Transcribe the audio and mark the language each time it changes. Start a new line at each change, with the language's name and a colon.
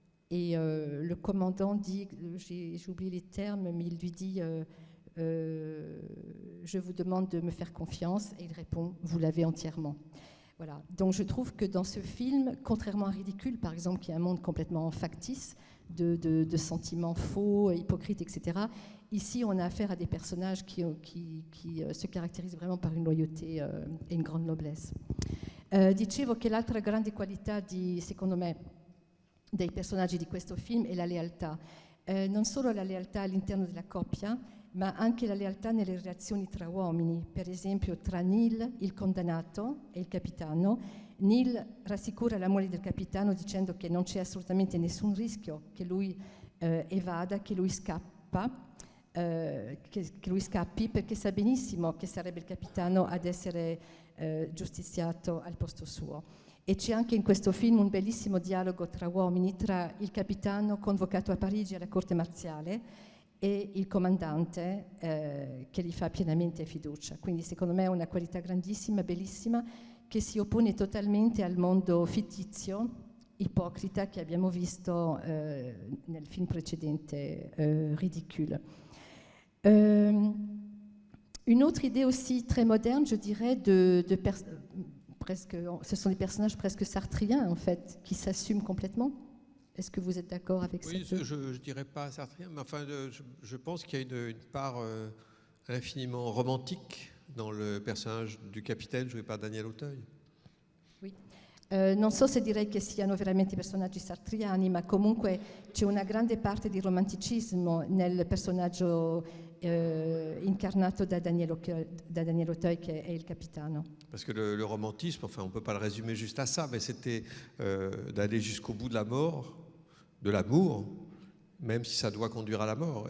French: Et le commandant dit, j'ai oublié les termes, mais il lui dit je vous demande de me faire confiance, et il répond vous l'avez entièrement. Voilà. Donc je trouve que dans ce film, contrairement à Ridicule par exemple, qui est un monde complètement factice, de sentiments faux, hypocrites, etc., ici on a affaire à des personnages qui se caractérisent vraiment par une loyauté et une grande noblesse.
Italian: Dicevo che l'altra grande qualità secondo me dei personaggi di questo film è la lealtà. Non solo la lealtà all'interno della coppia, ma anche la lealtà nelle relazioni tra uomini, per esempio tra Neil, il condannato, e il capitano. Neil rassicura la moglie del capitano dicendo che non c'è assolutamente nessun rischio che lui evada, che lui lui scappi, perché sa benissimo che sarebbe il capitano ad essere giustiziato al posto suo. E c'è anche in questo film un bellissimo dialogo tra uomini, tra il capitano convocato a Parigi alla corte marziale e il comandante che gli fa pienamente fiducia. Quindi secondo me è una qualità grandissima, bellissima, che si oppone totalmente al mondo fittizio, ipocrita, che abbiamo visto nel film precedente, Ridicule.
French: Une autre idée aussi très moderne, je dirais, ce sont des personnages presque sartriens, en fait, qui s'assument complètement. Est-ce que vous êtes d'accord avec ça? Oui, je ne dirais pas sartrien, mais enfin, je pense qu'il y a une part infiniment romantique dans le personnage du capitaine joué par Daniel Auteuil. Oui.
Italian: Non so se direi che siano veramente personaggi sartriani, ma comunque c'è una grande parte di romanticismo nel personaggio incarnato da Daniel Auteuil, che è il capitano.
French: Parce que le romantisme, enfin on ne peut pas le résumer juste à ça, mais c'était d'aller jusqu'au bout de la mort, de l'amour, même si ça doit conduire à la mort.